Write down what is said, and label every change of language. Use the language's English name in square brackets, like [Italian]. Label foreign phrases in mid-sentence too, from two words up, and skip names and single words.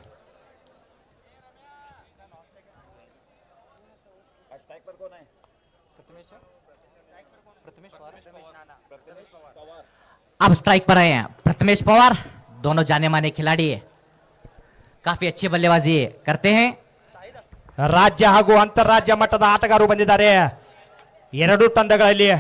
[Hindi] अब स्ट्राइक पर आए हैं प्रथमेश पवार, दोनों जाने माने खिलाड़ी काफी अच्छी बल्लेबाजी करते हैं। [Kannada] ರಾಜ್ಯ ಹಾಗೂ ಅಂತಾರಾಜ್ಯ ಮಟ್ಟದ ಆಟಗಾರರು ಬಂದಿದ್ದಾರೆ ಎರಡೂ ತಂಡಗಳಲ್ಲಿ.